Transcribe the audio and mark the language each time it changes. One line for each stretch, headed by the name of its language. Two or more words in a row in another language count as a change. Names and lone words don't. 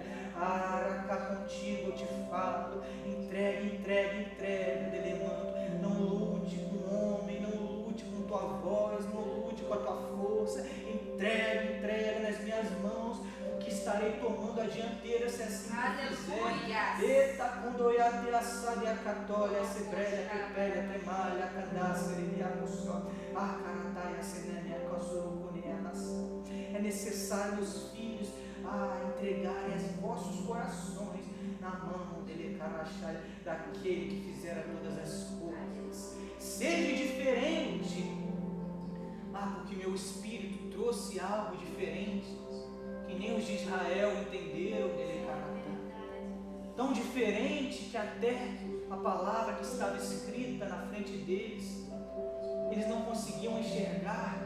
Portuguese: Contigo eu te falo, entregue, delemando. Não lute com o homem, não lute com tua voz, não lute com a tua força. Entregue nas minhas mãos, que estarei tomando a dianteira, se assim fizer. Eita, condoiate a sádia católia, sebrelha, trepelha, tremalha, candaça, iriacussó, carataia, senemia, cosurucunia, nação. É necessário, meus filhos, entregarem os vossos corações na mão dele, daquele que fizera todas as coisas. Seja diferente, porque meu espírito trouxe algo diferente, que nem os de Israel entenderam, tão diferente que até a palavra que estava escrita na frente deles, eles não conseguiam enxergar.